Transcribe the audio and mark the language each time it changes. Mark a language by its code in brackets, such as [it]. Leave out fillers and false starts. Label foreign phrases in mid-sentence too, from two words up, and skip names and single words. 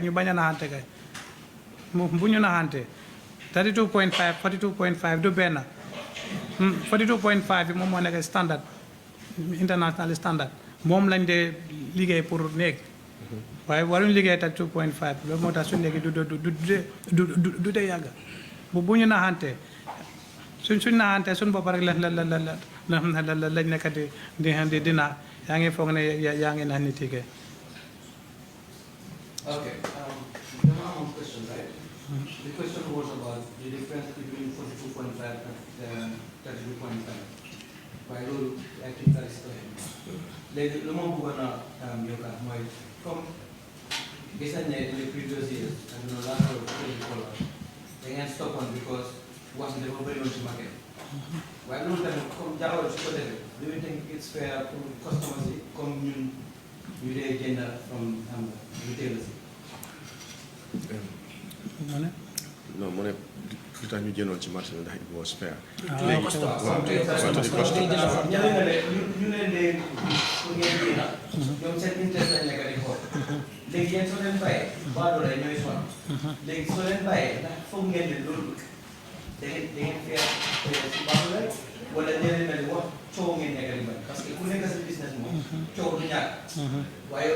[wo] ñu bañ a naxante kay bu ñu naxante 32.5 42.5 du benn 42.5 bi moom moo nekk standard [en] international standard [wo] moom lañ dee liggéey pour néeg waaye waruñu liggéey 32.5 loolu moo tax su néegi du dee yàgg bu ñu naxante suñ naxante suñ bopp rek lañ nekk di dina yaa ngi foog ne yaa ngi nax nit yi kay. Okay, dama am question, right? [en] The question was about the difference between 42.5 and 32.5. [wo] Waaye loolu [en] I think that is clear. [wo] Léegi lu ma bëggoon a yokkaat mooy comme gis nañ ne [en] in the previous years and the last year [wo] da ngeen stoppoon because wax bi dafa bëri woon ci market. waaye loolu tamit comme jaawale su ko defee [en] do you think it's fair [wo] pour customers yi comme ñun ñu dee jënd [en] from retailers [wo] yi. non mu ne lu tax ñu jëndoon ci marché bi ndax [en] it was fair. [wo] léegi ñu leen de pour ngeen jënd ñoom seen interest lañ nekk di xool léegi yéen soo leen bàyyee baadoo la ñooy sonn léegi soo leen bàyyee ndax foog ngeen ne loolu da ngeen fair si baadoo la wala ñeneen mel ni wax coow ngeen nekk di bañ [fr] parce que [wo] ku nekk sa business moom coow du ñàkk waaye